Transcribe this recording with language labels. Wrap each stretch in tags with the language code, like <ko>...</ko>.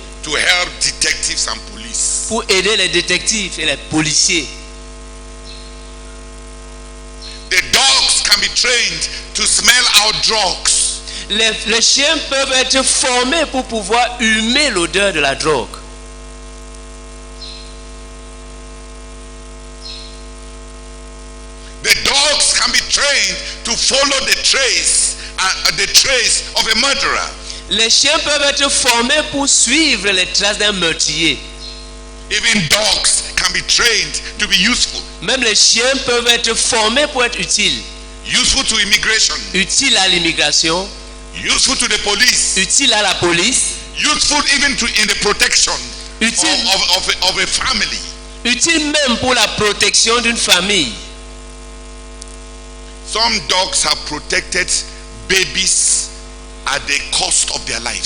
<en>To help detectives and police.</en> <fr>Pour aider les détectives et les policiers.</fr> <en>The dogs can be trained to smell out drugs.</en> <fr>Les chiens peuvent être formés pour pouvoir humer l'odeur de la drogue.</fr> <en>The dogs can be trained to follow the trace of a murderer.</en> <fr>Les chiens peuvent être formés pour suivre les traces d'un meurtrier.</fr> <en>Even dogs can be trained to be useful.</en> <fr>Même les chiens peuvent être formés pour être utiles.</fr> <en>Useful to immigration.</en> <fr>Utile à l'immigration.</fr> <en>Useful to the police.</en> <fr>Utile à la police.</fr> <en>Useful even in the protection of a family.</en> <fr>Utile même pour la protection d'une famille.</fr> <en>Some dogs have protected babies at the cost of their lives.</en>